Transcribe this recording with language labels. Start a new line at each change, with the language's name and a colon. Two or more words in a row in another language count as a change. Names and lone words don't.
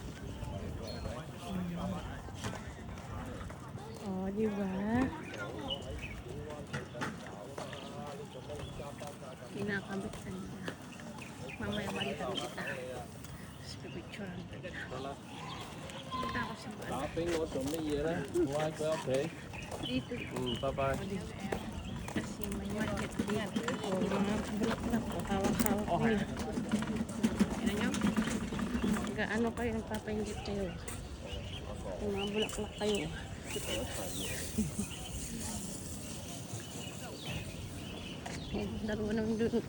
Filipino: Oh, diba? Kinakabit na nila. Mamaya balikan kita. Tapos pipicturean kita. Punta ako sa bala.
English: Shopping or some
Cantonese: 嘢咧，我喺佢屋企。
Filipino: Dito.
Cantonese: 拜拜。
Filipino: Kasi may market dito. O, mga bulak-bulak o hawak-hawak nila. Tignan nyo? Gaano kayo nagpapainggit kayo? Yung mga bulak-bulak kayo. Laro naman dun.